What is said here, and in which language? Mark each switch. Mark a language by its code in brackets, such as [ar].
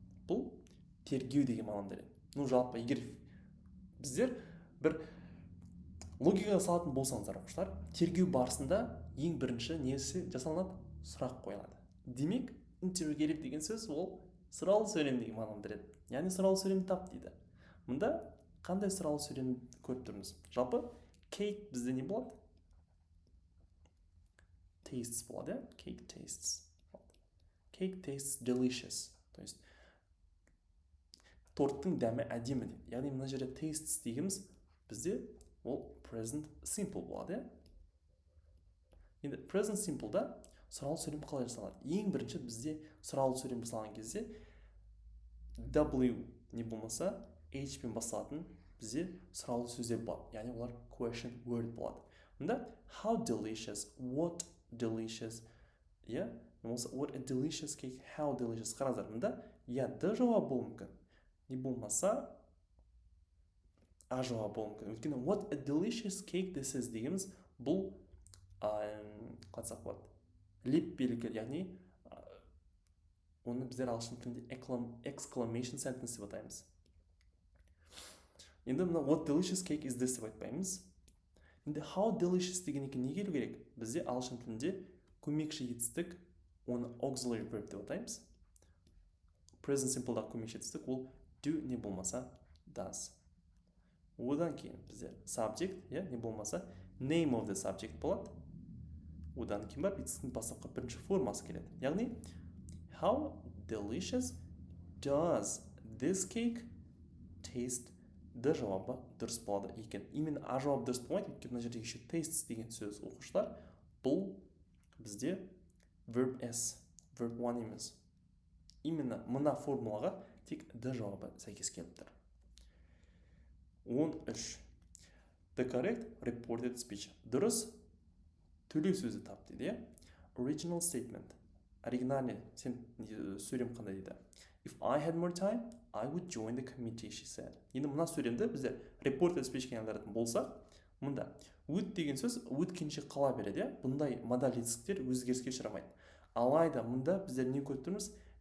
[kk] Бұл тергеу деген мағынаны береді. Жалпы егер біздер бір логикаға салатын болсаңыздар оқушылар, тергеу барысында ең бірінші несі жасалынады? Сұрақ қойылады. Демек, interrogative деген сөз ол сұраулы сөйлем деген мағынаны береді. Яғни сұраулы сөйлем тап дейді. Мұнда қандай сұраулы сөйлем көріп тұрмыз? Жалпы cake бізде не болады? [en] Tastes болады, cake tastes. Cake tastes delicious. [ru] То есть [kk] торттың дәмі әдемі дейді. Яғни мына жерде tastes дегеніміз бізде ол present simple болады. Енді present simple'да сұраулы сөйлем қалай жасалады? Ең бірінші бізде сұраулы сөйлем жасалған кезде W не болмаса H пен басталатын бізде сұраулы сөздер болады. Яғни олар question word болады. [en] Мұнда how delicious, what delicious, what a delicious cake, how delicious. [kk] Қараңыздар, мұнда д жауабы болуы мүмкін. Не болмаса а жауабы болуы мүмкін. Өйткені [en] what a delicious cake this is [kk] дегеніміз бұл қалай болады? Леп белгі, яғни оны біздер ағылшын тілінде [en] exclamation sentence [kk] деп атаймыз. Енді мына [en] what delicious cake is this [kk] деп айтпаймыз. Енді how delicious деген не келу керек? Бізде ағылшын тілінде көмекші етістік, оны [en] auxiliary verb [kk] деп атаймыз. Present simple'да көмекші етістік ол do не болмаса does. Одан кейін бізде subject, не болмаса [en] name of the subject [kk] болады. Одан кейін барып етістіктің бастапқы бірінші формасы келеді. [en] Яғни how delicious does this cake taste? [kk] Д жауабы дұрыс болады екен. [ru] Именно [kk] а жауабы дұрыс болмайды, өйткені мына жерде [ru] еще [kk] tastes деген сөз оқушылар. [en] Бұл бізде verb S, verb one емес. [ru] Именно [kk] мына формулаға тек д жауабы сәйкес келіп тұр. 13. [en] The correct reported speech. [kk] Дұрыс төлеу сөзі тап дейді. [en] Original statement. [kk] Оригинальный сөйлем қандай дейді? [en] If I had more time, I would join the committee, she said. [kk] Енді мына сөйлемді біздер reported speech-ке айналдыратын болсақ, мұнда would деген сөз өткенше қала береді. Бұндай модаль етістіктер өзгеріске ұшырамайды. Алайда мұнда біздер не көріп тұрмыз?